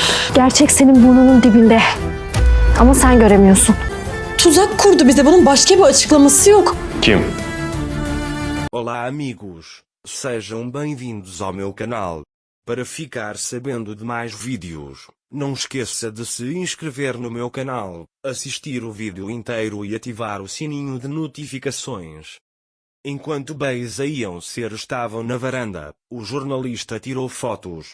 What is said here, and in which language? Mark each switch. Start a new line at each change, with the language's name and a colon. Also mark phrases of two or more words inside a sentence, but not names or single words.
Turkish: Gerçek senin burnunun dibinde. Ama sen göremiyorsun. Tuzak kurdu bize. Bunun başka bir açıklaması yok. Kim?
Portuguese: Olá amigos, sejam bem-vindos ao meu canal. Para ficar sabendo de mais vídeos, não esqueça de se inscrever no meu canal, assistir o vídeo inteiro e ativar o sininho de notificações. Enquanto Beisa e Ser estavam na varanda, o jornalista tirou fotos.